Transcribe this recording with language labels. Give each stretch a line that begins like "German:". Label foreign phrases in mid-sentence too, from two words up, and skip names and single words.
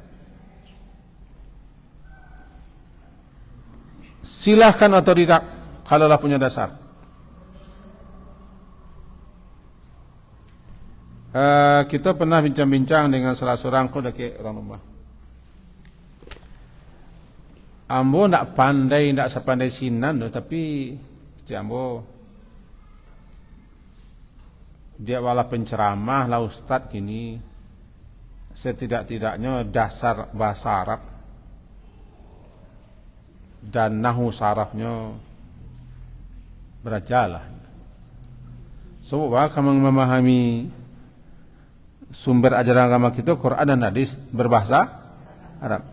Indonesian: Silahkan otodidak kalaulah punya dasar. Kita pernah bincang-bincang dengan salah seorang orang rumah.
Minangkabau: Ambo ndak pandai, ndak sepandai
Indonesian: Sinan, tapi si Ambo dia wala penceramah lah ustaz gini, setidak-tidaknya dasar bahasa Arab dan nahu sarafnya berajalah. Sebab kamu memahami sumber ajaran agama kita Quran dan hadis berbahasa Arab.